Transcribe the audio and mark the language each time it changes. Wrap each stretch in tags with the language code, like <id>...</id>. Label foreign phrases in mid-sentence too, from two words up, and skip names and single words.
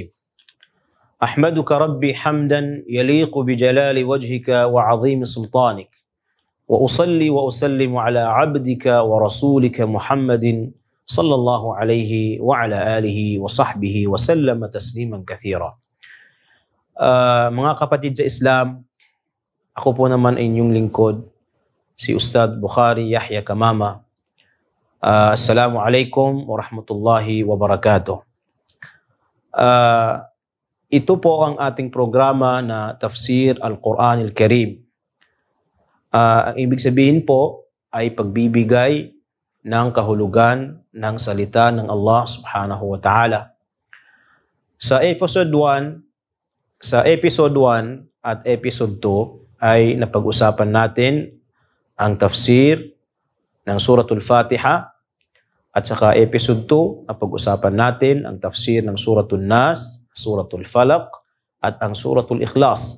<ar>أحمدك ربي حمدا يليق بجلال وجهك وعظيم سلطانك، وأصلي وأسلم على عبدك ورسولك محمد صلى الله عليه وعلى آله وصحبه وسلم تسليما كثيرا.</ar> <tl>Mga kapatid sa Islam, ako po naman inyong lingkod, si Ustad Bukhari Yahya Kamama.</tl> <ar>السلام عليكم ورحمة الله وبركاته.</ar> <tl>Ito po ang ating programa na Tafsir Al-Quran Al-Karim. Ang ibig sabihin po ay pagbibigay ng kahulugan ng salita ng</tl> <ar>الله سبحانه وتعالى.</ar> <tl>Sa episode 1 at episode 2 ay napag-usapan natin ang tafsir ng Suratul Fatiha, at saka episode 2, napag-usapan natin ang tafsir ng Suratul Nas, Suratul Falaq, at ang Suratul Ikhlas.</tl>